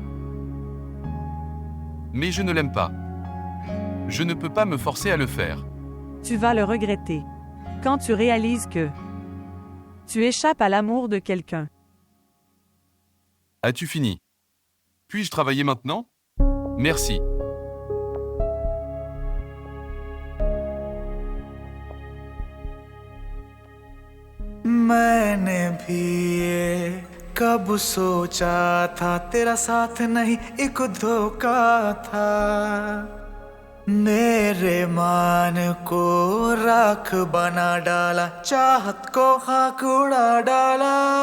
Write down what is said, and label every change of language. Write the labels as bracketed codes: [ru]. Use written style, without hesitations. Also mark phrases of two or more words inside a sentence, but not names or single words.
[fr] Mais je ne l'aime pas. Je ne peux pas me forcer à le faire. Tu vas le regretter. Quand tu réalises que tu échappes à l'amour de quelqu'un. As-tu fini? Puis-je travailler maintenant? Merci. [hi] मैंने भी ये कब सोचा था तेरा साथ नहीं एक धोखा था मेरे मान को राख बना डाला चाहत को खाक उड़ा डाला